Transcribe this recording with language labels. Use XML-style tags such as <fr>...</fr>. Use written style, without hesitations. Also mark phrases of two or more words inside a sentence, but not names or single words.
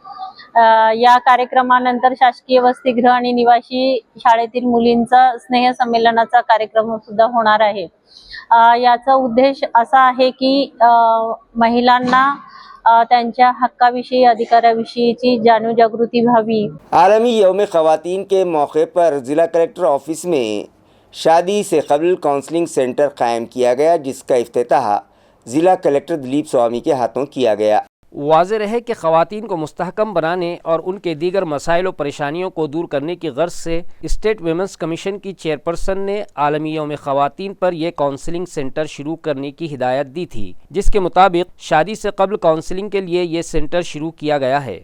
<mr>या कार्यक्रमानंतर शासकीय वसतिगृह आणि निवासी शाळेतील मुलींचा स्नेह संमेलनाचा कार्यक्रम सुद्धा होणार आहे। याचा उद्देश असा आहे की महिलांना त्यांच्या हक्काविषयी, अधिकाराविषयीची जाणीव जागृती व्हावी।</mr> <ur>عالمی یوم خواتین کے موقع پر ضلع کلکٹر آفس میں شادی سے قبل کاؤنسلنگ سینٹر قائم کیا گیا، جس کا افتتاح ضلع کلکٹر دلیپ سوامی کے ہاتھوں کیا گیا۔ واضح رہے کہ خواتین کو مستحکم بنانے اور ان کے دیگر مسائل و پریشانیوں کو دور کرنے کی غرض سے اسٹیٹ ویمنس کمیشن کی چیئرپرسن نے عالمی یوم خواتین پر یہ کاؤنسلنگ سینٹر شروع کرنے کی ہدایت دی تھی، جس کے مطابق شادی سے قبل کاؤنسلنگ کے لیے یہ سینٹر شروع کیا گیا ہے۔</ur>